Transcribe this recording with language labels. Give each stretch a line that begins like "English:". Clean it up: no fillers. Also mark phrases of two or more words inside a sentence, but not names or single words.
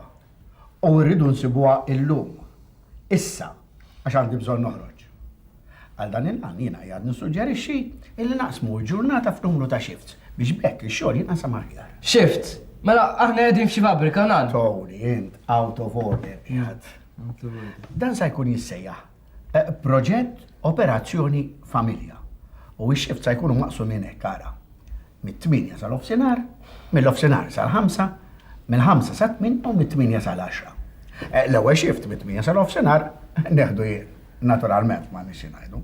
Maltese: U rridu nsibuha illum. Issa għax għandi bżonn noħroġ. Għal dan il-għan jiena jgħad nissuġġerixxi illi naqsmu l-ġurnata f'numru ta' shifts biex bekk ix-xogħol jinqasam aħjar. Shifts? Mela aħna qegħdin f'xi fabrika nan. Tony, int
English: out of order
Maltese: jgħad. Dan se jkun jissejjaħ proġett Operazzjoni Familja. U x-shift se jkunu maqsumin hekk ara. Mit-8 sal-ofsinar, mill-ofsinar sal-5, mill-5 sal-8 u mit-8 sal-10. L-ewwel shift mit-8 sal-ofsinar neħdu jien, naturalment ma nixi ngħidu.